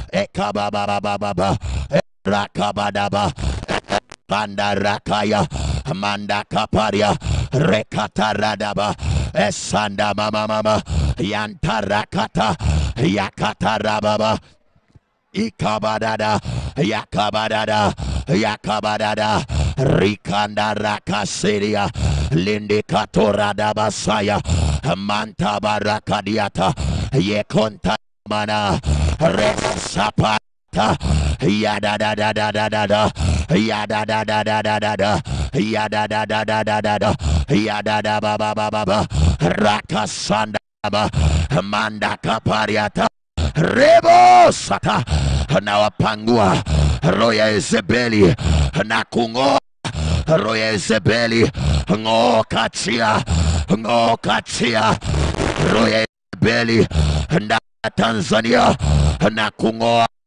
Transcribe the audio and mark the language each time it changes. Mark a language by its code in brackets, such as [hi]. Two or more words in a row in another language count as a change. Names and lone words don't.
[sw] rakabadaba panda rakaya manda kaparia rekataradaba esanda mama yantarakata yakatarababa ikabadada yakabadada rikanda rakasiria lindikatorada basaya manta barakadiata yekonta mana resapata yada da da da da da da yada da da da da da da yada da da da da da da yada da ba ba ba ba ba rakasanda ba manda kapariata rebo sata na wapangua roho ya Yezebeli na kungoa roho ya Yezebeli, ng'oa kachia roho ya Yezebeli na Tanzania na kungoa